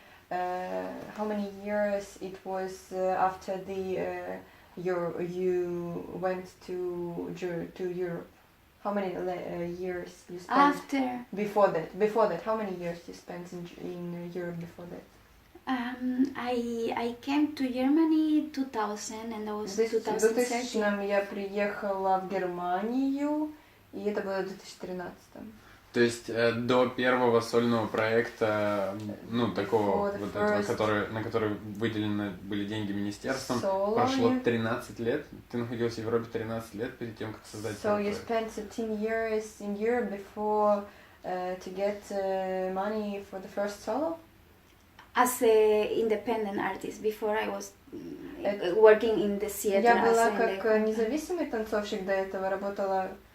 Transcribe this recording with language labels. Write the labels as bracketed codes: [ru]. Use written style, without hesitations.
[en] How many years it was after you went to Europe? How many years you spent? After. Before that, how many years you spent in Europe before that? I came to Germany 2000 and that was 2013. [ru] Я приехала в Германию, и это было в 2013. То есть до первого сольного проекта, ну, такого, вот этого, на который выделены были деньги министерством, прошло 13 лет. Ты находился в Европе 13 лет перед тем, как создать [en] So you spent 13 years in Europe before to get money for the first solo? As an independent artist, before I was working in the theater. [ru] Я была как независимый танцовщик до этого, работала.